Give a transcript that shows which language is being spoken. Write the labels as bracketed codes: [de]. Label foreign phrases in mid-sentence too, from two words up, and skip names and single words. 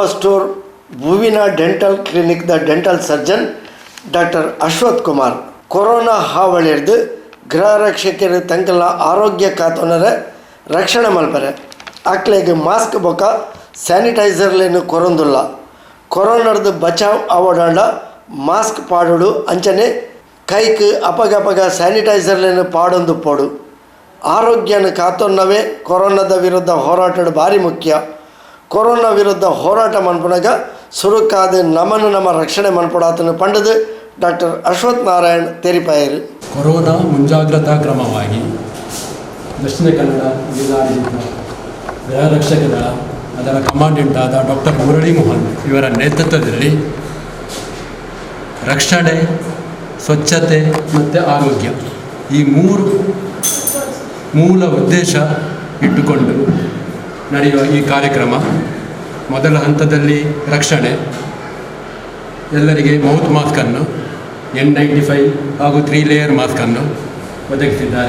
[tcy] ಸ್ಟೋರ್ ಭುವಿನ ಡೆಂಟಲ್ ಕ್ಲಿನಿಕ್ ದ [en] dental surgeon doctor [tcy] ಅಶ್ವಥ್ ಕುಮಾರ್ ಕೊರೋನಾ ಹಾವಳಿರ್ದು ಗೃಹರಕ್ಷಕರು ತಂಕಲ ಆರೋಗ್ಯ ಕಾತೋನರ ರಕ್ಷಣೆ ಮಲ್ಪರೆ ಅಕ್ಲೆಗೆ ಮಾಸ್ಕ್ ಬೊಕ್ಕ ಸ್ಯಾನಿಟೈಸರ್ಲೇನು ಕೊರೊಂದುಲ್ಲ ಕೊರೋನಾದ ಬಚಾವ್ ಆವಡಾಂಡ ಮಾಸ್ಕ್ ಪಾಡೋಡು ಅಂಚನೆ ಕೈಕ್ ಅಪಗಪಗ ಸ್ಯಾನಿಟೈಸರ್ಲೇನು ಪಾಡೊಂದು ಪೋಡು ಆರೋಗ್ಯನ ಕಾತೊನ್ನವೇ ಕೊರೋನಾದ ವಿರುದ್ಧ ಹೋರಾಟಡು ಭಾರಿ ಮುಖ್ಯ. ಕೊರೋನಾ ವಿರುದ್ಧ ಹೋರಾಟ ಮನ್ಪುನಾಗ ಸುರುಕಾದ ನಮ್ಮನ್ನು ನಮ್ಮ ರಕ್ಷಣೆ ಮನ್ಪುಡಾತನ ಪಂಡದು ಡಾಕ್ಟರ್ ಅಶ್ವಥ್ ನಾರಾಯಣ್ ತೆರಿಪಾಯರು. [kn] ಕೊರೋನಾ ಮುಂಜಾಗ್ರತಾ ಕ್ರಮವಾಗಿ ದಕ್ಷಿಣ ಕನ್ನಡ ಜಿಲ್ಲಾಡಳಿತ ಗೃಹರಕ್ಷಕ ದಳ ಅದರ ಕಮಾಂಡೆಂಟ್ ಆದ ಡಾಕ್ಟರ್ ಮುರಳಿ ಮೋಹನ್ ಇವರ ನೇತೃತ್ವದಲ್ಲಿ ರಕ್ಷಣೆ, ಸ್ವಚ್ಛತೆ ಮತ್ತು ಆರೋಗ್ಯ ಈ ಮೂರು ಮೂಲ ಉದ್ದೇಶ ಇಟ್ಟುಕೊಂಡು ನಡೆಯುವ ಈ ಕಾರ್ಯಕ್ರಮ ಮೊದಲ ಹಂತದಲ್ಲಿ ರಕ್ಷಣೆ, ಎಲ್ಲರಿಗೆ ಮೌತ್ ಮಾಸ್ಕನ್ನು N95 ಹಾಗೂ 3 ಲೇಯರ್ ಮಾಸ್ಕನ್ನು ಒದಗಿಸಿದ್ದಾರೆ.